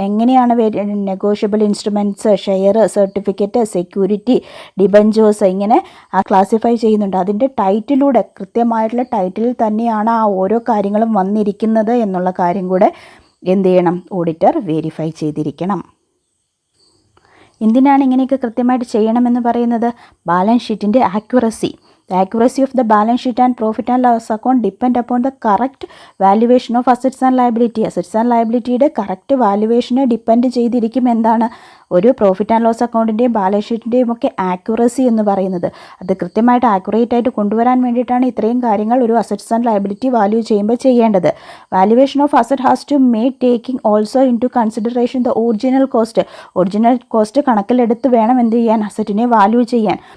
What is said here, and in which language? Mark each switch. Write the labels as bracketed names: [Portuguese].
[Malayalam] എങ്ങനെയാണ് negotiable instruments, share, certificate, security, debentures, ഇങ്ങനെ classify ചെയ്യുന്നുണ്ട്. അതിൻ്റെ ടൈറ്റിലൂടെ കൃത്യമായിട്ടുള്ള ടൈറ്റിലിൽ തന്നെയാണ് ആ ഓരോ കാര്യങ്ങളും വന്നിരിക്കുന്നത് എന്നുള്ള കാര്യം കൂടെ എന്ത് ചെയ്യണം? ഓഡിറ്റർ വെരിഫൈ ചെയ്തിരിക്കണം. എന്തിനാണ് ഇങ്ങനെയൊക്കെ കൃത്യമായിട്ട് ചെയ്യണമെന്ന് പറയുന്നത്? ബാലൻസ് ഷീറ്റിൻ്റെ accuracy. [English] The accuracy of the balance sheet and profit and loss account depend upon the correct valuation of assets and liability. [Malayalam] Assets and liabilityയുടെ correct വാല്യുവേഷനെ depend ചെയ്തിരിക്കും എന്താണ്? ഒരു പ്രോഫിറ്റ് ആൻഡ് ലോസ് അക്കൗണ്ടിൻ്റെയും ബാലൻസ് ഷീറ്റിൻ്റെയും ഒക്കെ ആക്യുറസി എന്ന് പറയുന്നത്. അത് കൃത്യമായിട്ട് accurate ആയിട്ട് കൊണ്ടുവരാൻ വേണ്ടിയിട്ടാണ് ഇത്രയും കാര്യങ്ങൾ ഒരു അസറ്റ്സ് ആൻഡ് ലയബിലിറ്റി വാല്യൂ ചെയ്യുമ്പോൾ ചെയ്യേണ്ടത്. [English] valuation of asset has to make taking also into consideration the [Malayalam] original cost. Original cost കണക്കിലെടുത്ത് വേണം എന്ത് ചെയ്യാൻ? അസറ്റിനെ വാല്യൂ ചെയ്യാൻ.